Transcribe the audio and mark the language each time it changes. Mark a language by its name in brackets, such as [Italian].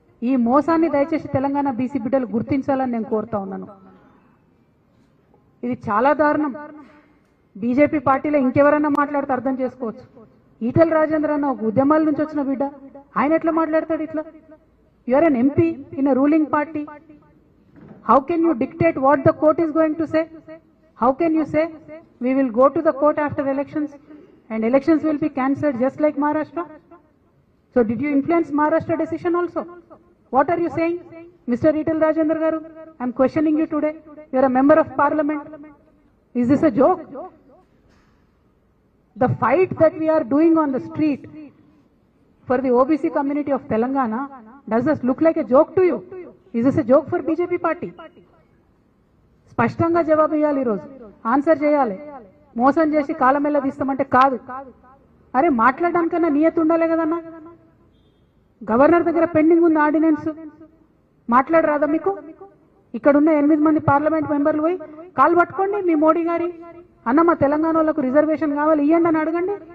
[Telugu] ఈ మోసాన్ని దయచేసి తెలంగాణ బీసీ బిడ్డలు గుర్తించాలని నేను కోరుతా ఉన్నాను. ఇది చాలా దారుణం. బీజేపీ పార్టీలో ఇంకెవరైనా మాట్లాడితే అర్థం చేసుకోవచ్చు. ఈటెల రాజేంద్ర అన్న ఒక ఉద్యమాల నుంచి వచ్చిన బిడ్డ, ఆయన ఎట్లా మాట్లాడతాడు ఇట్లా? [English] You are an MP in a ruling party. How can you dictate what the court is going to say? How can you say we will go to the court after elections and elections will be cancelled just like Maharashtra? So did you influence Maharashtra decision also? What are you saying, Mr. Etal Rajendra Garu? I am questioning you today. You are a member of parliament. Is this a joke? The fight that we are doing on the street for the OBC community of Telangana, does this look like a joke to you? Is this a joke for BJP party? [Telugu] స్పష్టంగా జవాబు ఇవ్వాలి, ఈరోజు answer చేయాలి. మోసం చేసి కాలమెల్ల తీస్తామంటే కాదు. అరే మాట్లాడడానికన్నా నియతి ఉండాలి కదన్నా. గవర్నర్ దగ్గర పెండింగ్ ఉంది ఆర్డినెన్స్, మాట్లాడరాదా మీకు? ఇక్కడున్న 8 మంది పార్లమెంట్ మెంబర్లు పోయి కాలు పట్టుకోండి మీ మోడీ గారి, అన్న మా తెలంగాణ వాళ్ళకు రిజర్వేషన్ కావాలి ఇవ్వండి అని అడగండి.